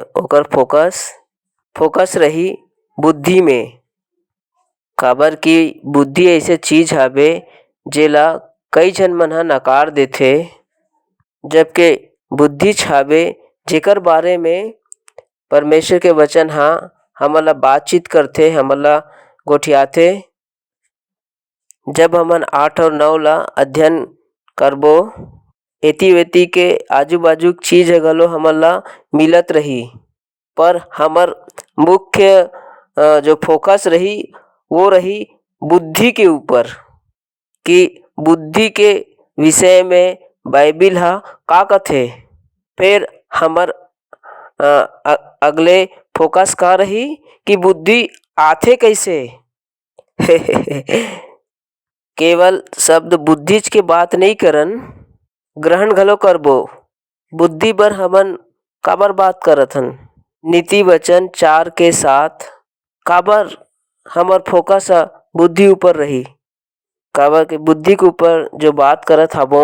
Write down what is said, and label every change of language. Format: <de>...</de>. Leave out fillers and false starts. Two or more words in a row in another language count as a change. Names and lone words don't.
<hne>ओकर फोकस रही बुद्धि में, काबर की बुद्धि ऐसे चीज हावे जेला कई झन मन ह नकार देथे, जबकि बुद्धि छावे जेकर बारे में परमेश्वर के वचन हा हमन ला बातचीत करथे, हमन ला गोठियाथे। जब हमन 8 और 9 ला अध्ययन करबो, एती वेती के आजू बाजू चीज घलो हमन ला मिलत रही, पर हमर मुख्य जो फोकस रही वो रही बुद्धि के ऊपर, कि बुद्धि के विषय में बाइबिल हा का कथे। फिर हमर अगले फोकस का रही कि बुद्धि आथे कैसे। केवल शब्द बुद्धिच के बात नहीं करन, ग्रहण घलो करबो। बुद्धि बर हमन काबर बात करत हन। नीति वचन 4 के साथ काबर हमर फोकस बुद्धि ऊपर रही, काबर के बुद्धि के ऊपर जो बात करत हबो।</hne>